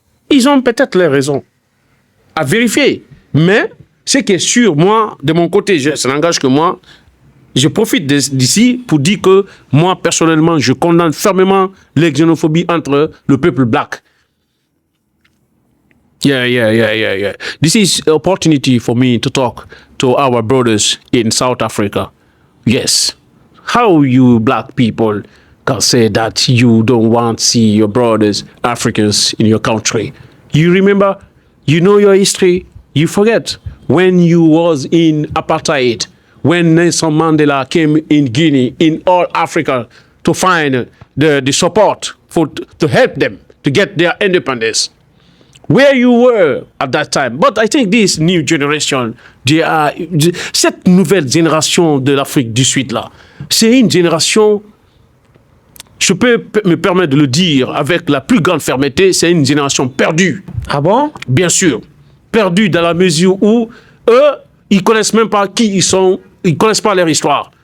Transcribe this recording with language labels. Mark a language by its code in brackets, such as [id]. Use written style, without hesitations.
[fr] Ils ont peut-être les raisons à vérifier. Mais ce qui est sûr, moi, de mon côté, ça n'engage que moi, je profite d'ici pour dire que moi, personnellement, je condamne fermement l'exxénophobie entre le peuple black. [en] Yeah. This is an opportunity for me to talk to our brothers in South Africa. Yes. How you black people can say that you don't want to see your brothers, Africans, in your country? You remember, you know your history, you forget when you was in apartheid, when Nelson Mandela came in Guinea, in all Africa, to find the support to help them to get their independence. Where you were at that time. [fr] But I think this new generation, cette nouvelle génération de l'Afrique du Sud là, c'est une génération, je peux me permettre de le dire avec la plus grande fermeté, c'est une génération perdue. Ah bon? Bien sûr. Perdue dans la mesure où eux, ils connaissent même pas qui ils sont, ils connaissent pas leur histoire.